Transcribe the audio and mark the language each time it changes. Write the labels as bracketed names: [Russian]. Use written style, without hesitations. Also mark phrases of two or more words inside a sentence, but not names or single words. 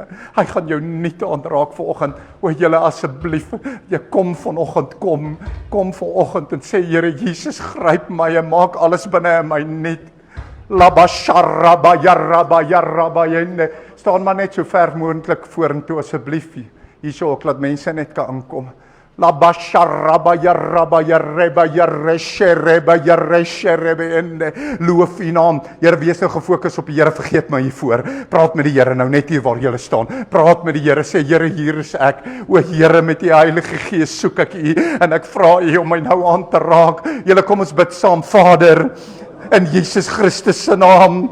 [Afrikaans] Hy gaan jou nuut aanraak vanoggend. O julle asseblief, jy kom vanoggend, kom vanoggend en sê Here Jesus, gryp my en maak alles binne in my nuut. Labasharaba yaraba yaraba yende. Staan maar net so ver moontlik vorentoe asseblief. Hierso ook laat mense net kan aankom. Labasharaba yaraba yareba yareshereba yaresherebe ende. Loof U naam. Here, wees nou gefokus op die Here, vergeet my hiervoor. Praat met die Here nou net hier waar jy staan. Praat met die Here, sê Here, hier is ek. O Here, met die Heilige Gees soek ek U en ek vra U om my nou aan te raak. Julle kom ons bid saam, Vader. In Jesus Christus se naam.